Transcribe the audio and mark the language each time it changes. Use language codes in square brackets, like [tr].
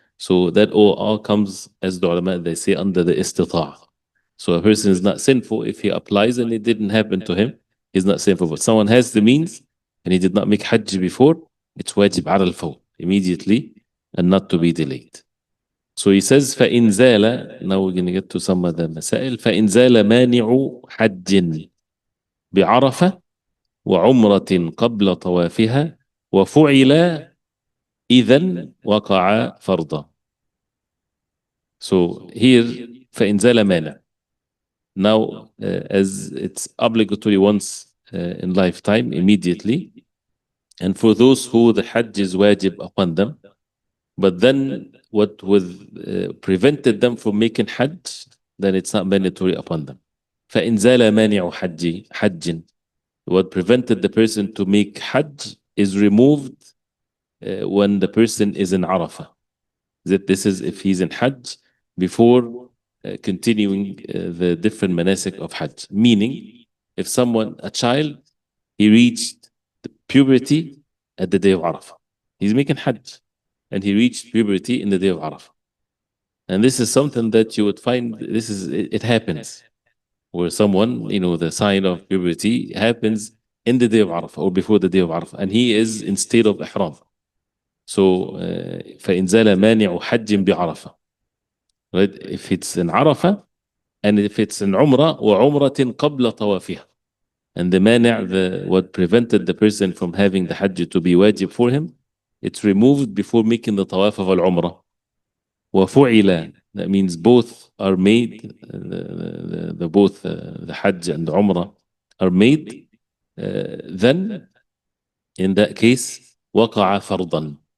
[en] So that all comes, as the ulama, they say, under the istita'a. So a person is not sinful if he applies and it didn't happen to him. He's not sinful. But someone has the means and he did not make hajj before, it's wajib ala al-fawr, immediately, and not to be delayed. So he says, [ar] فَإِنْ زَالَ, [en] now we're going to get to some of the masail, [ar] فَإِنْ زَالَ مَانِعُ حَجٍّ بِعَرَفَةٍ وَعُمْرَةٍ قَبْلَ طَوَافِهَا وَفُعِلَ إِذًا وَقَعَ فَرْضًا. [en] So here, [ar] فَإِنْ زَالَ مَانِعُ. [en] Now, as it's obligatory once in lifetime, immediately, and for those who the hajj is wajib upon them, but then what prevented them from making hajj then it's not mandatory upon them. [ar] فإن زال مانع حج, [en] what prevented the person to make Hajj is removed when the person is in Arafah. That this is if he's in Hajj before continuing the different manasik of Hajj. Meaning, if a child, he reached puberty at the day of Arafah. He's making Hajj and he reached puberty in the day of Arafah. And this is something that you would find, it happens. Where someone, the sign of puberty happens in the day of Arafah or before the day of Arafah, and he is in state of ihram. So, [ar] فإن زال مانع حج بعرفة. [en] Right? If it's in Arafah, and if it's in Umrah, [ar] وعمرة قبل طوافها. [en] And the mani', what prevented the person from having the Hajj to be wajib for him, it's removed before making the tawaf of al-Umrah. [ar] وفعل, [en] that means both are made, both the Hajj and the Umrah are made, then in that case [ar] وقع فرضا.